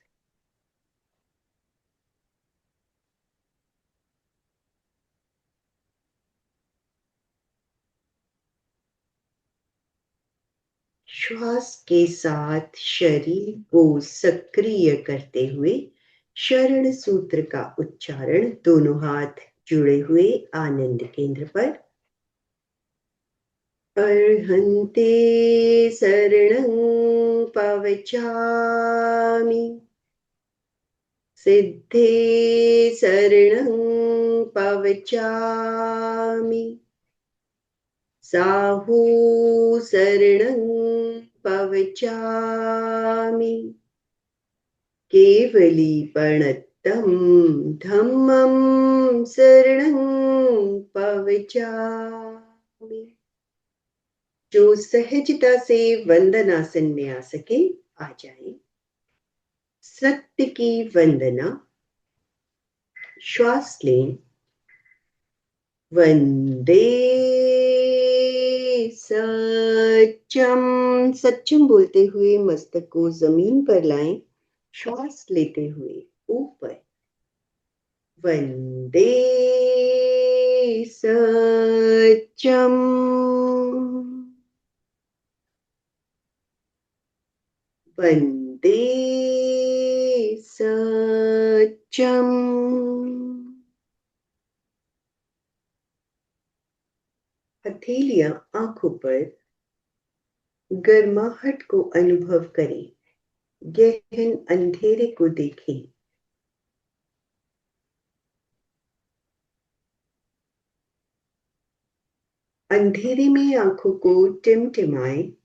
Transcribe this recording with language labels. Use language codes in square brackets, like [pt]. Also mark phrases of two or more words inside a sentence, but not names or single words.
[hi] श्वास के साथ शरीर को सक्रिय करते हुए शरण सूत्र का उच्चारण। दोनों हाथ जुड़े हुए आनंद केंद्र पर। [pra] अर्हन्ते शरणं पवचामि, सिद्धे शरणं पवचामि, साहू शरणं पवचामि, केवलीपणत्तं धम्मं शरणं पवचामि। [hi] जो सहजता से वंदनासन में आ सके आ जाए। सत्य की वंदना। श्वास लें। [sa] वंदे सत्यम। [hi] सत्यम बोलते हुए मस्तक को जमीन पर लाएं। श्वास लेते हुए ऊपर। [sa] वंदे सत्यम। वंदे सत्यम। चम। [hi] हथेलियां आंखों पर गर्माहट को अनुभव करें, गहन अंधेरे को देखें। अंधेरे में आंखों को टिमटिमाएं।